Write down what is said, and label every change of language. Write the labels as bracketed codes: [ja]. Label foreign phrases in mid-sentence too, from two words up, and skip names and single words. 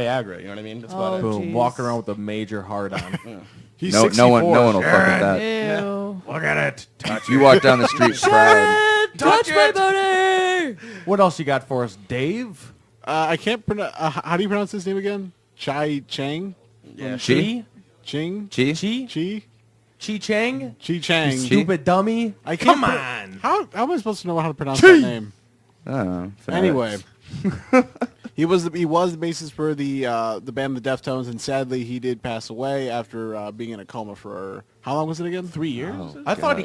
[en] Viagra. You know what I mean? That's about Oh, it. Boom. jeez. Walking around with a major hard on. He's no 64. one will fuck with that. Ew. Look at it. Touch You walk down the street proud. Touch my booty! What else you got for us, Dave? I can't pronounce. How do you pronounce his name again? Chai Chang? Yeah, Chi? Ching? Chi? Chi? Chi? Chi Chang? Chi Chang. Chi? Stupid dummy. I can't Come on. How am I supposed to know how to pronounce that name? I don't know. Anyway, he was the bassist for the band The Deftones, and sadly he did pass away after being in a coma for how long was it again? 3 years. Oh, I thought he